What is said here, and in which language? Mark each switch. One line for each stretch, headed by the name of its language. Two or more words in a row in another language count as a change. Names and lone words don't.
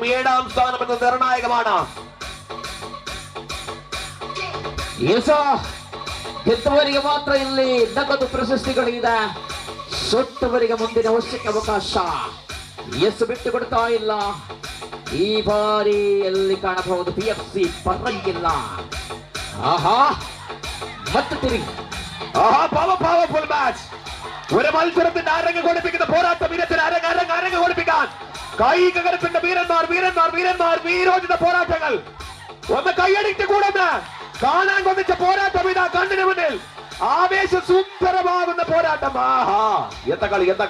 Malayalam: 7ാം സ്ഥാനം എന്നത് നിർണായകമാണ്.
Kannada: ಗೆದ್ದವರಿಗೆ ಮಾತ್ರ ಇಲ್ಲಿ ನಗದು ಪ್ರಶಸ್ತಿಗಳಿದೆ. ಸೋತವರಿಗೆ ಮುಂದಿನ ವರ್ಷಕ್ಕೆ ಅವಕಾಶ. ಬಿಟ್ಟು ಕೊಡ್ತಾ ಇಲ್ಲ. ಈ ಬಾರಿ ಎಲ್ಲಿ ಕಾಣಬಹುದು PFC ಪರಂಗಿಲ್ಲ. ಮತ್ತೆ ತಿರುಗಿ
English: powerful match.
Malayalam: ഒരു മത്സരത്തിന്റെ അരങ്ങ് കൊടുപ്പിക്കുന്ന പോരാട്ടം. ഇനത്തിന് അരങ്ങ് കൊടുപ്പിക്കാൻ കായിക കരുത്തിന്റെ വീരോചിത പോരാട്ടങ്ങൾ. ഒന്ന് കൈയടിക്ക് കൂടുന്ന കാണാൻ കൊതിച്ച പോരാട്ടം ഇതാ കണ്ണിന് മുന്നിൽ. ആവേശ സുന്ദരമാകുന്ന പോരാട്ടം. എന്താ കളി.